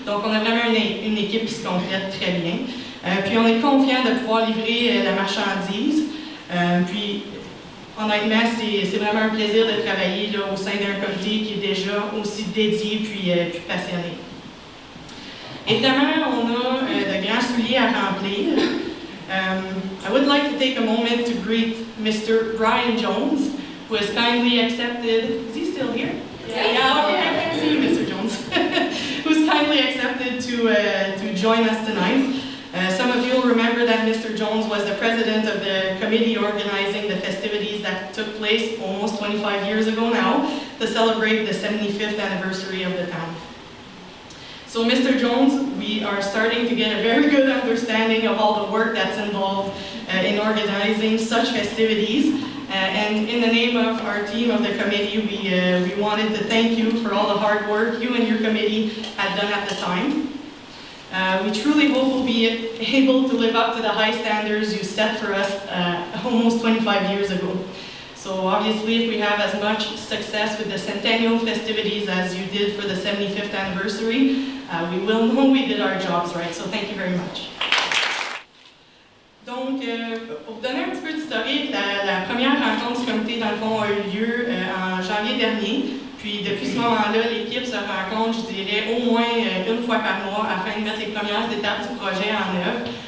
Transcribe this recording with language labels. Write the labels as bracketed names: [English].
[French] Donc, on a vraiment une équipe qui se complète très bien. Puis, on est confiant de pouvoir livrer la marchandise. Puis, honnêtement, c'est vraiment un plaisir de travailler là, au sein d'un comité qui est déjà aussi dédié puis passionné. Évidemment, on a de grands souliers à remplir. [English] I would like to take a moment to greet Mr. Brian Jones, who has kindly accepted. Is he still here? Yeah, okay, I can see you, Mr. Jones. Who's kindly accepted to join us tonight. Some of you will remember that Mr. Jones was the president of the committee organizing the festivities that took place almost 25 years ago now to celebrate the 75th anniversary of the town. So, Mr. Jones, we are starting to get a very good understanding of all the work that's involved in organizing such festivities. And in the name of our team of the committee, we wanted to thank you for all the hard work you and your committee had done at the time. We truly hope we'll be able to live up to the high standards you set for us almost 25 years ago. So obviously, if we have as much success with the centennial festivities as you did for the 75th anniversary, we will know we did our jobs right. So thank you very much. [French] Donc, pour vous donner un petit peu d'historique, la première rencontre du comité, dans le fond, a eu lieu en janvier dernier. Puis, depuis ce moment-là, l'équipe se rencontre, je dirais, au moins une fois par mois afin de mettre les premières étapes du projet en œuvre.